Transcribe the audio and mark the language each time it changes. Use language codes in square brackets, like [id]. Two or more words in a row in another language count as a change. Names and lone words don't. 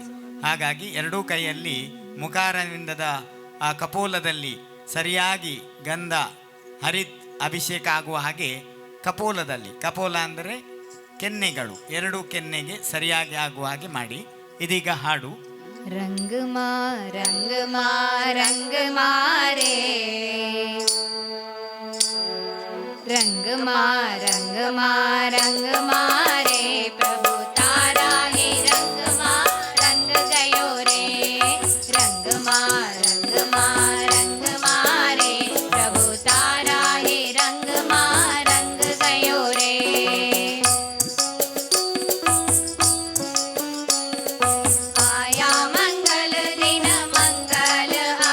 [kn] ಹಾಗಾಗಿ ಎರಡೂ ಕೈಯಲ್ಲಿ ಮುಖಾರವಿಂದದ ಆ ಕಪೋಲದಲ್ಲಿ ಸರಿಯಾಗಿ ಗಂಧ ಹರಿತ್ ಅಭಿಷೇಕ ಆಗುವ ಹಾಗೆ ಕಪೋಲದಲ್ಲಿ, ಕಪೋಲ ಅಂದರೆ ಕೆನ್ನೆಗಳು, ಎರಡೂ ಕೆನ್ನೆಗೆ ಸರಿಯಾಗಿ ಆಗುವ ಹಾಗೆ ಮಾಡಿ. ಇದೀಗ ಹಾಡು. [gu] રંગ મા રંગ મા રંગ મારે રંગ મા રંગ મા રંગ મારે પ્રભુ તારા હે રંગ મા રંગ ગયો રે રંગ મા રંગ મારે પ્રભુ તારા હે રંગ મા રંગ ગયો રે આયા મંગલ દિન મંગલ